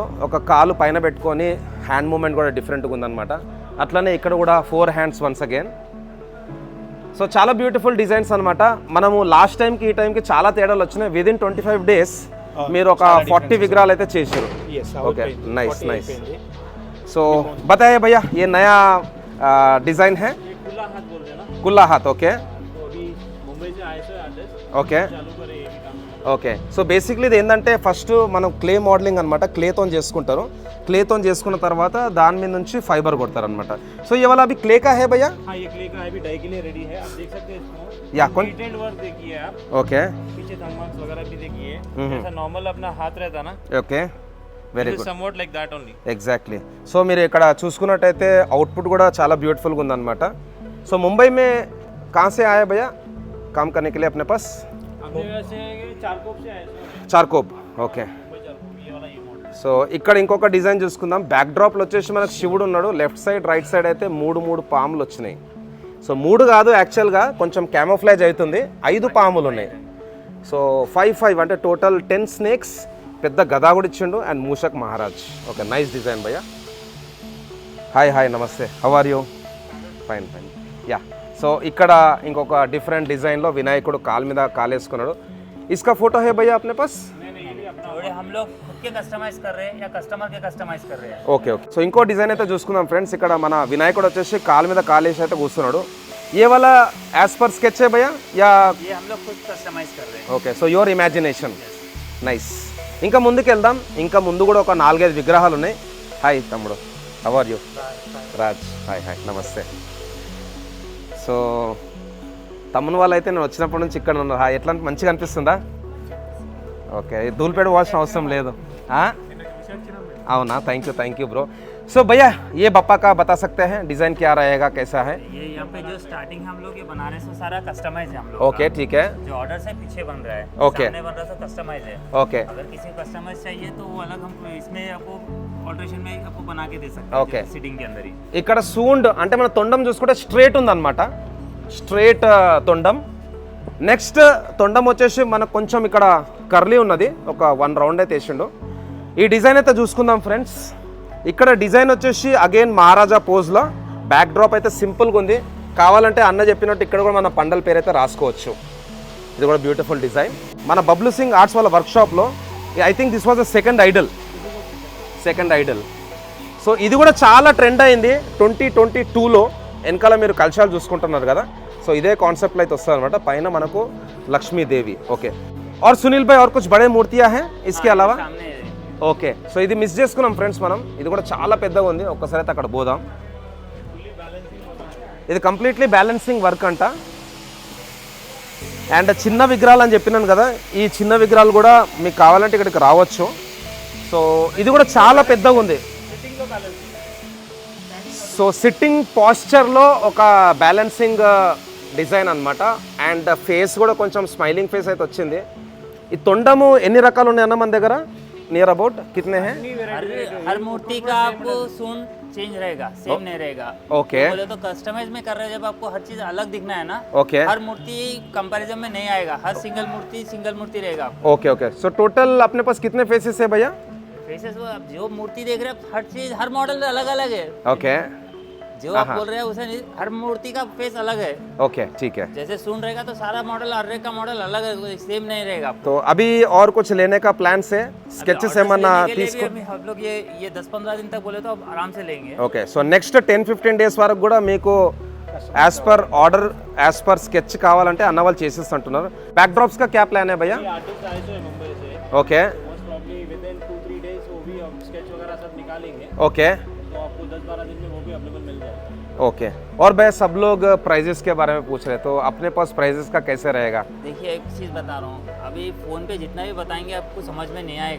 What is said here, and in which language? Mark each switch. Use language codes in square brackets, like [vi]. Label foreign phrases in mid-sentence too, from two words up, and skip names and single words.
[te] ఒక కాలు పైన పెట్టుకొని [en] hand movement [te] కూడా డిఫరెంట్గా ఉందన్నమాట. అట్లనే ఇక్కడ కూడా 4 [en] hands once again. [te] సో చాలా [en] beautiful designs [te] అనమాట. మనము [en] last time [te] ఈ టైంకి చాలా తేడాలు వచ్చినాయి. [en] within 25 days [te] మీరు ఒక 40 విగ్రహాలు అయితే చేశారు. [en] okay, nice nice. [hi] సో बताइए भैया ये नया डिज़ाइन है? कुल्ला हाथ. [te] ఓకే ఓకే ఓకే. సో బేసిక్లీ ఇది ఏంటంటే ఫస్ట్ మనం [en] clay modelling [te] అనమాట. క్లేతో చేసుకుంటారు. क्लेతో చేసుకున్న తర్వాత దాని మీద నుంచి ఫైబర్ కొడతారు అనమాట. [hi] సో ये वाला अभी क्ले का है भैया? हाँ, ये क्ले का अभी डाई के लिए रेडी है. आप देख सकते हैं इसको. या कौन? [en] detailed work [hi] देखिए आप. [te] ఓకే [hi] पीछे [en] thumb marks [hi] वगैरह भी देखिए. जैसा नॉर्मल अपना हाथ रहता ना, [te] ఓకే, [en] very good. somewhat like that only. [te] ఎగ్జాక్ట్లీ. సో మీరు ఇక్కడ చూసుకున్నట్టయితే అవుట్పుట్ కూడా చాలా బ్యూటిఫుల్గా ఉందన్నమాట. [hi] సో ముంబై में कहाँ से आए भैया काम करने के लिए अपने पास? हमने वैसे चारकोप से आए सर. [te] చార్కోప్. ఓకే. [hi] ये वाला ये मॉडल. [te] సో ఇక్కడ ఇంకొక డిజైన్ చూసుకుందాం. [en] back drop [te] వచ్చేసి మనకు శివుడు ఉన్నాడు. [en] left side right side [te] అయితే 3 పాములు వచ్చినాయి. సో 3 కాదు, యాక్చువల్గా కొంచెం క్యామోఫ్లాజ్ అవుతుంది. 5 పాములు ఉన్నాయి. సో 5 అంటే [en] total 10 snakes. [te] పెద్ద గదా కూడా ఇచ్చిండు. అండ్ మూషక్ మహారాజ్. ఓకే, [en] nice design [te] భయ్యా. [en] hi hi, namaste. how are you? fine fine. ya. [te] సో ఇక్కడ ఇంకొక డిఫరెంట్ డిజైన్లో వినాయకుడు కాలు మీద కాలేసుకున్నాడు. [hi] इसका फोटो है भैया अपने पास? थोड़े हम लोग खुद के कस्टमाइज कर रहे हैं या कस्टमर के कस्टमाइज कर रहे हैं. [te] ఓకే ఓకే. సో ఇంకో డిజైన్ అయితే చూసుకుందాం ఫ్రెండ్స్. ఇక్కడ మన వినాయకుడు వచ్చేసి కాలు మీద కాలేసి అయితే కూర్చున్నాడు. [hi] ये वाला एज पर स्केच है भैया या ये हम लोग खुद कस्टमाइज कर रहे हैं. [en] okay so your imagination nice. [te] ఇంకా ముందుకు వెళ్దాం. ఇంకా ముందు కూడా ఒక 4-5 విగ్రహాలు ఉన్నాయి. హాయ్ తమ్ముడు, [en] how are you? [te] రాజ్. [en] hi hi namaste. [te] సో తమ్ముని వాళ్ళు అయితే నేను వచ్చినప్పటి నుంచి ఇక్కడ ఉన్నారు. హాయ్, ఎట్లా మంచిగా అనిపిస్తుందా? ఓకే, ధూళిపేట వాల్సిన అవసరం లేదు. అవునా, [en] thank you bro. [hi] सो भैया ये बप्पा का बता सकते हैं डिज़ाइन क्या रहेगा, कैसा है? ये यहाँ पे जो स्टार्टिंग हम लोग ये बना रहे हैं सो सारा कस्टमाइज है हम लोग. ओके ठीक है. जो ऑर्डर से पीछे बन रहा है, ओके. सामने बन रहा है कस्टमाइज है. ओके अगर किसी को कस्टमाइज चाहिए तो वो अलग हम इसमें आपको ऑल्ट्रेशन में आपको बना के दे सकते हैं. ओके. सिटिंग के अंदर ही [te] ఇక్కడ సూండ్ అంటే మన తొండం చూసుకుంటే స్ట్రేట్ ఉందన్నమాట. స్ట్రేట్ తొండం. నెక్స్ట్ తొండం వచ్చేసి మనకు కొంచెం ఇక్కడ కర్లీ ఉన్నది. ఒక 1 రౌండ్ అయితే వేసిండు. ఈ డిజైన్ అయితే చూసుకుందాం ఫ్రెండ్స్. ఇక్కడ డిజైన్ వచ్చేసి అగైన్ మహారాజా పోజ్లో [en] back drop [te] అయితే సింపుల్గా ఉంది. కావాలంటే అన్న చెప్పినట్టు ఇక్కడ కూడా మన పండల పేరు అయితే రాసుకోవచ్చు. ఇది కూడా [en] beautiful design. [te] మన బబ్లు సింగ్ ఆర్ట్స్ వాళ్ళ వర్క్షాప్లో [en] I think this was the second idol. [te] సో ఇది కూడా చాలా ట్రెండ్ అయింది 2022లో. వెనకాల మీరు కలశాలు చూసుకుంటున్నారు కదా, సో ఇదే కాన్సెప్ట్లో అయితే వస్తుంది అనమాట. పైన మనకు లక్ష్మీదేవి. ఓకే. [hi] और सुनील भाई और कुछ बड़े मूर्तियां हैं इसके अलावा? सामने है. [te] ఓకే, సో ఇది మిస్ చేసుకున్నాం ఫ్రెండ్స్ మనం. ఇది కూడా చాలా పెద్దగా ఉంది. ఒక్కసారి అయితే అక్కడ పోదాం. ఇది కంప్లీట్లీ [en] balancing work [te] అంట. అండ్ చిన్న విగ్రహాలు అని చెప్పినాను కదా, ఈ చిన్న విగ్రహాలు కూడా మీకు కావాలంటే ఇక్కడికి రావచ్చు. సో ఇది కూడా చాలా పెద్దగా ఉంది. సో [en] sitting posture [te] ఒక [en] balancing design [te] అనమాట. అండ్ ఫేస్ కూడా కొంచెం [en] smiling face [te] అయితే వచ్చింది. ఈ తొండము ఎన్ని రకాలు ఉన్నాయన్న మన దగ్గర? [hi] नियर अबाउट कितने हैं? हर मूर्ति का आपको सूंड चेंज रहेगा, सेम नहीं रहेगा. ओके. बोले तो कस्टमाइज में कर रहे हैं जब आपको हर चीज अलग दिखना है ना. ओके. हर मूर्ति कंपैरिजन में नहीं आएगा. हर सिंगल मूर्ति रहेगा. ओके ओके. सो टोटल अपने पास कितने फेसेस है भैया? फेसेस वो आप जो मूर्ति देख रहे हैं हर चीज हर मॉडल अलग अलग है. ओके. जो आप बोल रहे हैं उसे हर मूर्ति का फेस अलग है. ओके ठीक है. जैसे सूंड रहेगा तो सारा मॉडल हर एक का मॉडल अलग है, सेम नहीं रहेगा. तो अभी और कुछ लेने का प्लान से स्केचेस [te] ఏమన్నా తీసుకో? [hi] हम लोग ये 10-15 दिन तक बोले तो अब आराम से लेंगे. [te] ఓకే. సో [en] next 10-15 days [te] వరకు కూడా మీకు [en] as per order as per sketch [te] కావాలంటే అన్న వాళ్ళు చేసేస్తుంటున్నారు. [hi] बैक ड्रॉप्स का क्या प्लान है भैया? आर्टिस्ट आए थे मुंबई से, ओके [en] most probably within 2-3 days [hi] वो भी हम स्केच वगैरह सब निकालेंगे, ओके तो आपको 10-12 दिन में वो भी अवेलेबल मिल जाएगा. ओके. और भैया सब लोग प्राइजेस के बारे में पूछ रहे, तो अपने पास प्राइजेस का कैसे रहेगा? देखिए एक चीज बता रहा हूँ, अभी फोन पे जितना भी बताएंगे आपको समझ में नहीं आएगा.